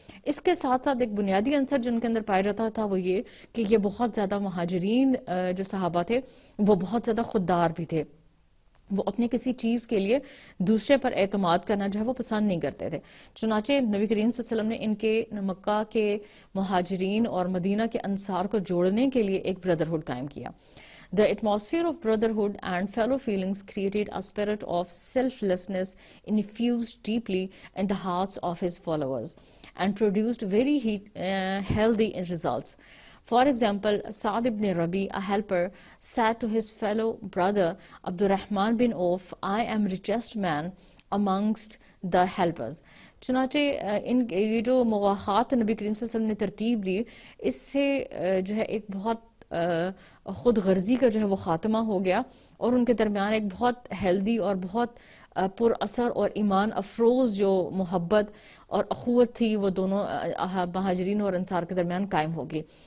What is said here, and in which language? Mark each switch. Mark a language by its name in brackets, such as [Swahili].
[Urdu] اس کے ساتھ ساتھ ایک بنیادی عنصر جو ان کے اندر پایا جاتا تھا وہ یہ کہ یہ بہت زیادہ مہاجرین جو صحابہ تھے وہ بہت زیادہ خوددار بھی تھے. وہ اپنے کسی چیز کے لیے دوسرے پر اعتماد کرنا جو ہے وہ پسند نہیں کرتے تھے. چنانچہ نبی کریم صلی اللہ علیہ وسلم نے ان کے مکہ کے مہاجرین اور مدینہ کے انصار کو جوڑنے کے لیے ایک بردرہڈ قائم کیا. [English] The atmosphere of brotherhood and fellow feelings created a spirit of selflessness infused deeply in the hearts of his followers and produced very healthy results. For example, Sa'd ibn Rabi, a helper, said to his fellow brother Abdurrahman bin Auf, I am richest man amongst the helpers. [Urdu] چنانچہ یہ جو مواخات نبی کریم صلی اللہ علیہ وسلم نے ترتیب دی اس سے جو ہے ایک بہت خود غرضی کا جو ہے وہ خاتمہ ہو گیا اور ان کے درمیان ایک بہت ہیلدی اور بہت پر اثر اور ایمان افروز جو محبت اور اخوت تھی وہ دونوں مہاجرین اور انصار کے درمیان قائم ہوگی.